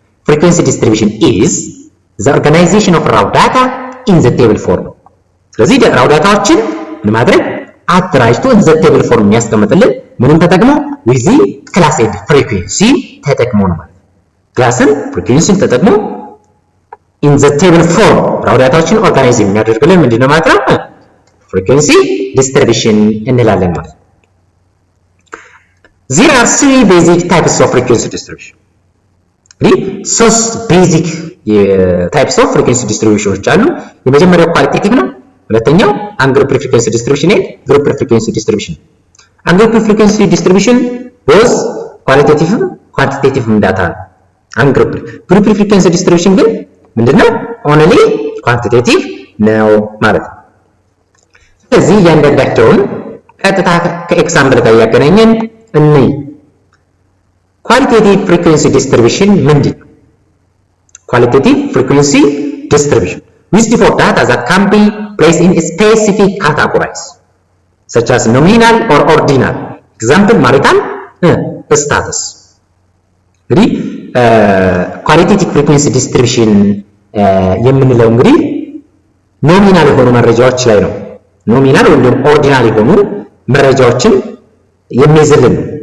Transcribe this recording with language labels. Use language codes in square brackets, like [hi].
[am] ፍሪኩዌንሲ ዲስትሪቢዩሽን [en] is the organization of raw data in the table form። [am] ስለዚህ raw ዳታዎችን ምን ማድረግ አደራጅቶ in the table form የሚያስቀምጥልን ምንም ተጠቅሞ [en] with the class and frequency [am] ተጠቅሞ ነው ማለት ነው። ክላስን ፍሪኩዌንሲን ተጠቅሞ in the table form raw ዳታዎችን ኦርጋናይዝ የሚያደርግልን ምንድነው ማለት ነው? ፍሪኩዌንሲ ዲስትሪቢዩሽን እንላለን ማለት ነው። [en] There are three basic types of frequency distribution. [am] ሶስት ቤዚክ ታይፕስ ኦፍ ፍሪኩዌንሲ ዲስትሪቢዩሽኖች አሉ። የመጀመሪያው ኳሊቴቲቭ ነው። ሁለተኛው አንግሩፕ ፍሪኩዌንሲ ዲስትሪቢዩሽን እና ግሩፕ ፍሪኩዌንሲ ዲስትሪቢዩሽን። አንግሩፕ ፍሪኩዌንሲ ዲስትሪቢዩሽን ቦዝ ኳሊቴቲቭ ኳንቲቴቲቭ ዳታ ነው። አንግሩፕ ግሩፕ ፍሪኩዌንሲ ዲስትሪቢዩሽን ግን ምንድነው? ኦንሊ ኳንቲቴቲቭ ነው ማለት ነው። ስለዚህ እያንዳንዳቸውን ቀጥታ ከኤግዛምፕል ጋር ያገናኘን እንይ። ኳሊቴቲቭ ፍሪኩዌንሲ ዲስትሪቢዩሽን ምንድን ነው? [en] ኳሊቴቲቭ ፍሪኩዌንሲ ዲስትሪቢዩሽን used for data that can be placed in specific categories such as nominal or ordinal. Example marital status. [am] እንግዲህ ኳሊቴቲቭ ፍሪኩዌንሲ ዲስትሪቢዩሽን የምንለው እንግዲህ ኖሚናል የሆኑ መረጃዎች ላይ ነው። ኖሚናል ወይም ኦርዲናል የሆኑ መረጃዎችን የሚይዝልን።